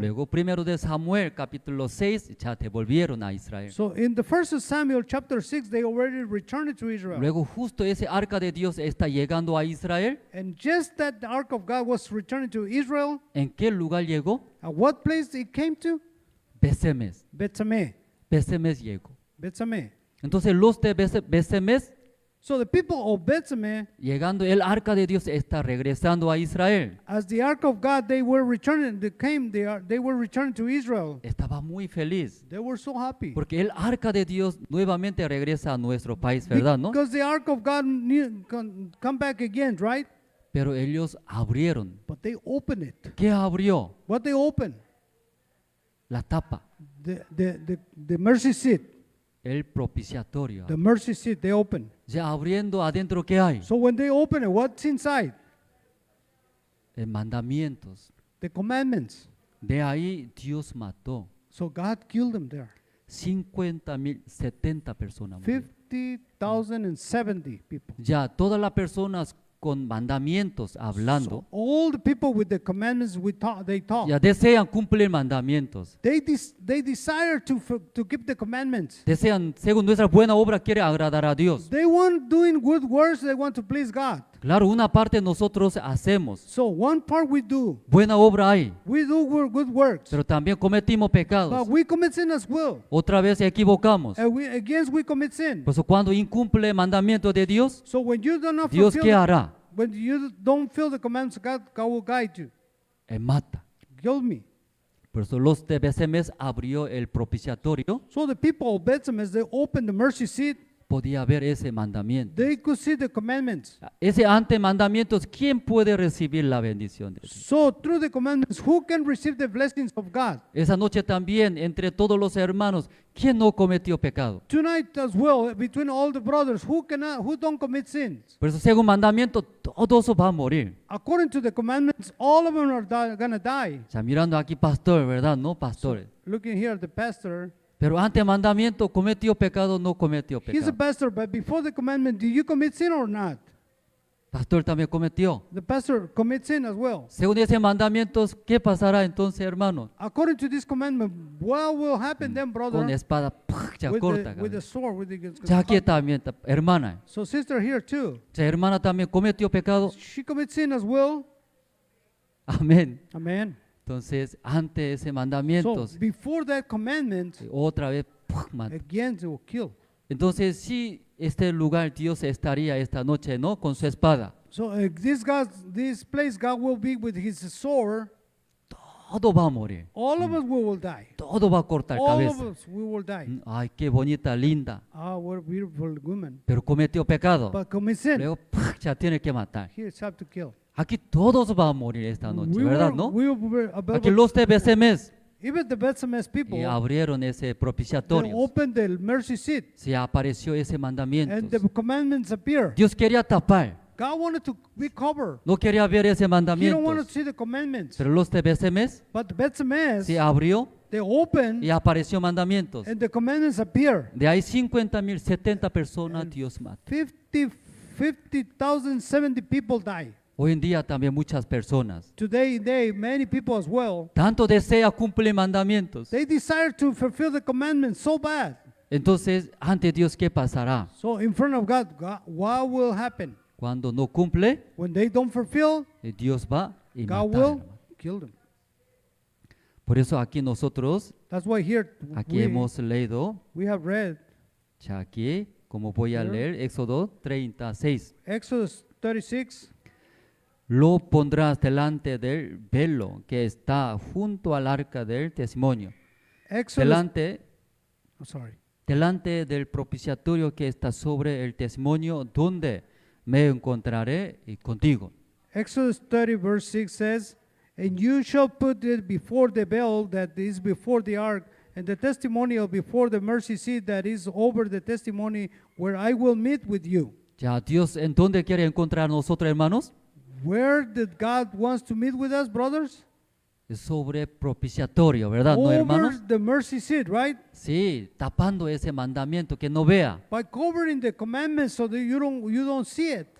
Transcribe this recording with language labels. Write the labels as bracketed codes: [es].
[es] Luego primero de Samuel capítulo 6 ya devolvieron a Israel. [en] So in the first of Samuel chapter 6, they already returned it to Israel. [es] Luego justo ese arca de Dios está llegando a Israel. [en] And just that the ark of God was returning to Israel, [es] ¿En qué lugar llegó? [en] at what place it came to? [es] Besemes. [en] Bethshemesh. [es] Besemes llegó. [en] Bethshemesh. [es] Entonces los de Besemes, [en] So the people of Bethshemesh, [es] llegando el arca de Dios, está regresando a Israel. [en] as the ark of God, they were returning. They were returning to Israel. [es] Estaba muy feliz. [en] They were so happy [es] Porque el arca de Dios nuevamente regresa a nuestro país, ¿verdad? ¿No? [en] because the ark of God come back again, right? [es] Pero ellos abrieron. [en] But they opened it. [es] ¿Qué abrió? [en] What they opened? [es] La tapa, [en] The mercy seat. [es] el propiciatorio. [en] The mercy seat they opened. [es] Ya abriendo adentro, ¿qué hay? [en] So when they open it, what's inside? [es] Mandamientos. [en] The commandments. [es] De ahí Dios mató [en] So God killed them there. [es] 50,000, 70 personas. murieron. [en] 50,070 people. [es] Ya todas las personas con mandamientos hablando, [en] So all the people with the commandments they taught. [es] ya desean cumplir mandamientos. [en] They desire to keep the commandments. [es] Desean, según nuestra buena obra, quiere agradar a Dios. [en] They want doing good works. They want to please God. [es] Claro, una parte nosotros hacemos. [en] So one part we do. [es] Buena obra hay, [en] We do good works. [es] pero también cometimos pecados. [en] But we commit sin as well. [es] Otra vez equivocamos. [en] And we commit sin. [es] Por eso cuando incumple mandamientos de Dios, [en] So when you do not [es] Dios [en] fulfill [es] ¿qué hará? [en] when you don't fulfill the commandments of God, God will guide you. [es] Él mata. [en] Kill me. [es] Por eso los de BCMS abrió el propiciatorio, [en] So the people of Bethlehem, as they opened the mercy seat, [es] podía ver ese mandamiento. [en] they could see the commandments. [es] Ese ante mandamientos, ¿quién puede recibir la bendición de Dios? [en] So through the commandments, who can receive the blessings of God? [es] Esa noche también, entre todos los hermanos, ¿quién no cometió pecado? [en] Tonight as well, between all the brothers, who don't commit sins? [es] Por eso, según mandamiento, todos van a morir. [en] According to the commandments, all of them are gonna die. [es] O sea, mirando aquí, pastor, ¿verdad? No, pastores. [en] Looking here at the pastor, [es] Pero ante mandamiento, ¿cometió pecado o no cometió [en] he's a [es] pecado? [en] pastor, but before the commandment, do you commit sin or not? [es] Pastor también cometió. [en] The pastor commits sin as well. [es] Según ese mandamiento, ¿qué pasará entonces, hermanos? [en] According to this commandment, what will happen then, brother? [es] Con espada, ya corta. [en] With the sword, with the [es] Ya aquí también, hermana. [en] So sister here too, [es] Esa hermana también cometió pecado. [en] she commits sin as well. [es] Amén. [en] Amen. [es] Entonces, ante ese mandamiento, [en] So before that commandment, [es] otra vez, mata. [en] again they will kill. [es] Entonces, sí, este lugar Dios estaría esta noche, ¿no? Con su espada. [en] So this place, God will be with His sword. [es] Todo va a morir. [en] All of us we will die. [es] Todo va a cortar [en] All of [es] cabeza. [en] us we will die. [es] Ay, qué bonita, linda. [en] Ah, what a beautiful woman. [es] Pero cometió pecado. [en] But commit sin. [es] Luego, ya tiene que matar. [en] Here have to kill. [es] Aquí todos van a morir esta noche, ¿verdad? ¿No? [en] We were [es] Aquí los de BCMS [en] even the Bethlehem people, [es] y abrieron ese [en] they [es] propiciatorio. [en] opened the mercy seat [es] Se apareció ese [en] and [es] mandamiento. [en] the commandments appear. [es] Dios quería tapar. [en] God wanted to be covered. [es] No quería ver ese [en] He don't [es] mandamiento. [en] want to see the commandments. [es] Pero los de BCMS [en] But the Bethlehem, [es] se abrió [en] they open [es] y apareció mandamientos. [en] and the commandments appear. [es] De ahí 50,000, 70 personas Dios mata. [en] 50,070 people die. [es] Hoy en día también muchas personas, [en] Today, many people as well, [es] tanto desea cumplir mandamientos. [en] they desire to fulfill the commandments so bad. [es] Entonces, ante Dios, ¿qué pasará? [en] So in front of God, what will happen? [es] Cuando no cumple, [en] When they don't fulfill, [es] Dios va y [en] God [es] mata. [en] will kill them. [es] Por eso aquí nosotros, [en] That's why here [es] aquí hemos leído, [en] we have read [es] ya aquí, como voy a leer, Éxodo 36. [en] Exodus 36. [es] Lo pondrás delante del velo que está junto al arca del testimonio, [en] Exodus, sorry. [es] delante del propiciatorio que está sobre el testimonio, donde me encontraré contigo. [en] Exodus 30 verse 6 says, "And you shall put it before the veil that is before the ark, and the testimonial before the mercy seat that is over the testimony, where I will meet with you." [es] Ya Dios, ¿en dónde quiere encontrar a nosotros, hermanos? [en] Where did God wants to meet with us, brothers? [es] Es sobre propiciatorio, ¿verdad? ¿No, [en] Over [es] hermanos? [en] the mercy seat, right? [es] Sí, tapando ese mandamiento, que no vea. [en] By covering the commandments so that you don't see it.